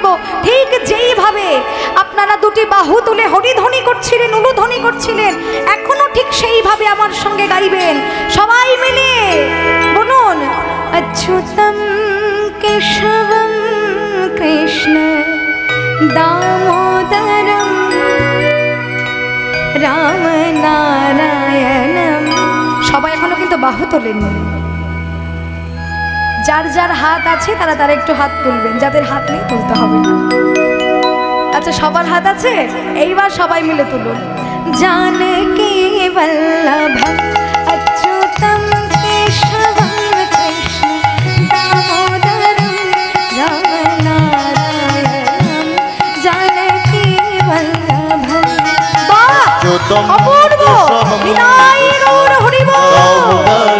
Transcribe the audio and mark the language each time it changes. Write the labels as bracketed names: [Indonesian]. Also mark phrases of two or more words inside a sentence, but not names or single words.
[Bangla] ঠিক যেইভাবে আপনারা দুটি বাহু তুলে হরিধ্বনি করছিলেন, উলুধ্বনি করছিলেন, এখনো ঠিক সেইভাবে আমার সঙ্গে গাইবেন সবাই মিলে। [Sanskrit] বলুন, অচ্যুতম কেশবম কৃষ্ণ दामोदरम राम नारायणम। [Bangla] সবাই এখনো কিন্তু বাহু তোলেননি। যার যার হাত আছে তারা তারা একটু হাত তুলবেন, যাদের হাত নেই তুলতে হবে না। আচ্ছা সবার হাত আছে, এইবার সবাই মিলে তুলুন। [Sanskrit] जानकी वल्लभम अच्युतम केशवम कृष्ण दामोदरम राम नारायणम जानकी वल्लभम। [Bangla] অপূর্ব বিনায়ক গৌর হরি বোল।